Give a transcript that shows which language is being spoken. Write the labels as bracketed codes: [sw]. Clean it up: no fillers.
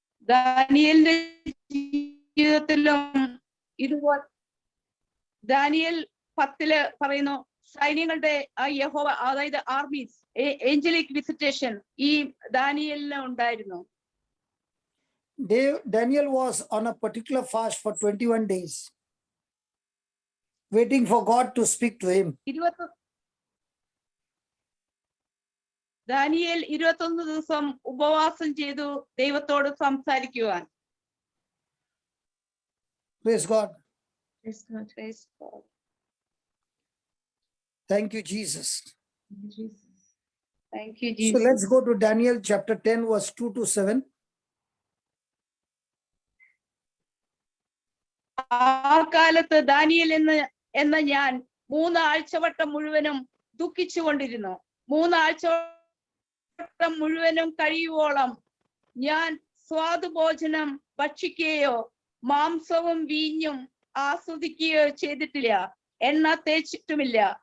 [ml] ദാനിയേലിന്റെ ജീവിതത്തിലും ഇതുപോലെ ദാനിയേൽ 10 പറയുന്നു, സൈന്യങ്ങളുടെ ആ യഹോവ, അതായത് [en] armies, angelic visitation [ml] ഈ ദാനിയേലിന് ഉണ്ടായിരുന്നു. [en] Daniel was on a particular fast for 21 days, waiting for God to speak to him. [ml] Daniel 21 ദിവസം ഉപവാസം ചെയ്തു ദൈവത്തോട് സംസാരിക്കുവാൻ. [en] Praise God. Praise God. Praise God. Thank you, Jesus. Jesus. Thank you, So Jesus. let's go to Daniel chapter 10, verse 2 to 7. [ml] ആ കാലത്ത് Daniel എന്ന ഞാൻ 3 ആഴ്ചവട്ടം മുഴുവനും ദുഃഖിച്ചുകൊണ്ടിരുന്നു. 3 ആഴ്ചവട്ടം മുഴുവനും കഴിയുവോളം ഞാൻ സ്വാദുഭോജനം ഭക്ഷിക്കുകയോ മാംസവും വീഞ്ഞും ആസ്വദിക്കുകയോ ചെയ്തിട്ടില്ല, എണ്ണ തേച്ചിട്ടുമില്ല.